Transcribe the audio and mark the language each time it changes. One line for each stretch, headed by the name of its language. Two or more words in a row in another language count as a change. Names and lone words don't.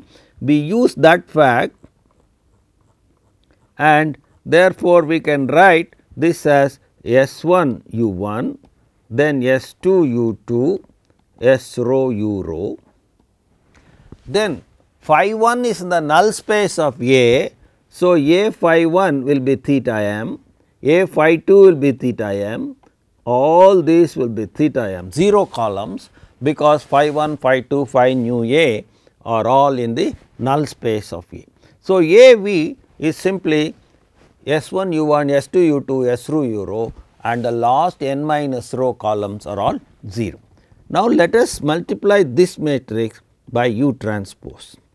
English: We use that fact, and therefore, we can write this as S 1 U 1, then S 2 U 2, S rho U rho. Then phi 1 is in the null space of A. So, A phi 1 will be theta m, A phi 2 will be theta m, all these will be theta m, 0 columns, because phi 1, phi 2, phi nu A are all in the null space of A. So, A V is simply S 1 U 1, S 2 U 2, S rho U rho, and the last n minus rho columns are all 0. Now, let us multiply this matrix by U transpose.